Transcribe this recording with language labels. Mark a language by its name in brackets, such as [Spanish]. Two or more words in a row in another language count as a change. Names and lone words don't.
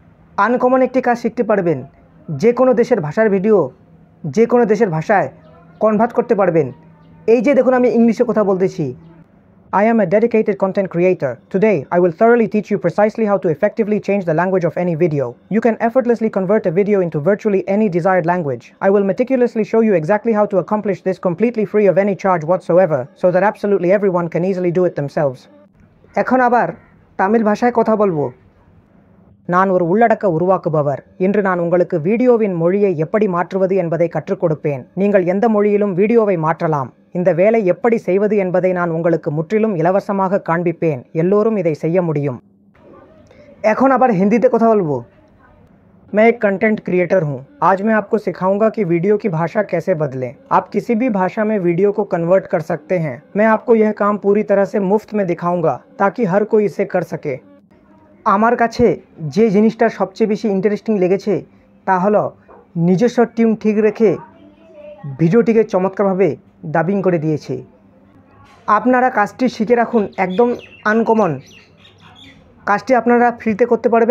[Bangla] আনকমন একটি কাজ শিখতে পারবেন। যে কোনো দেশের ভাষার ভিডিও যে কোনো দেশের ভাষায় কনভার্ট করতে পারবেন। এই যে দেখুন আমি ইংলিশে কথা বলতেছি। [English] I am a dedicated content creator. Today, I will thoroughly teach you precisely how to effectively change the language of any video. You can effortlessly convert a video into virtually any desired language. I will meticulously show you exactly how to accomplish this completely free of any charge whatsoever, so that absolutely everyone can easily do it themselves. [Bangla] এখন আবার তামিল ভাষায় কথা বলবো। [Tamil] நான் ஒரு உள்ளடக்க உருவாக்குபவர். இன்று நான் உங்களுக்கு வீடியோவின் மொழியை எப்படி மாற்றுவது என்பதை கற்றுக் கொடுப்பேன். நீங்கள் எந்த மொழியிலும் வீடியோவை மாற்றலாம். இந்த வேலை எப்படி செய்வது என்பதை நான் உங்களுக்கு முற்றிலும் இலவசமாக காண்பிப்பேன். எல்லோரும் இதை செய்ய முடியும்। [Bangla] এখন আবার হিন্দিতে কথা বলবো। [Hindi] मैं एक [English] content creator [Hindi] हूँ। आज मैं आपको सिखाऊंगा कि वीडियो की भाषा कैसे बदलें। आप किसी भी भाषा में वीडियो को कन्वर्ट कर सकते हैं। मैं आपको यह काम पूरी तरह से मुफ्त में दिखाऊंगा ताकि हर कोई इसे कर सके। [Bangla] আমার কাছে যে জিনিসটা সবচেয়ে বেশি ইন্টারেস্টিং লেগেছে তা হলো নিজস্ব টিউন ঠিক রেখে ভিডিওটিকে চমৎকারভাবে ডাবিং করে দিয়েছে। আপনারা কাজটি শিখে রাখুন, একদম আনকমন। কাজটি আপনারা ফ্রিতে করতে পারবেন।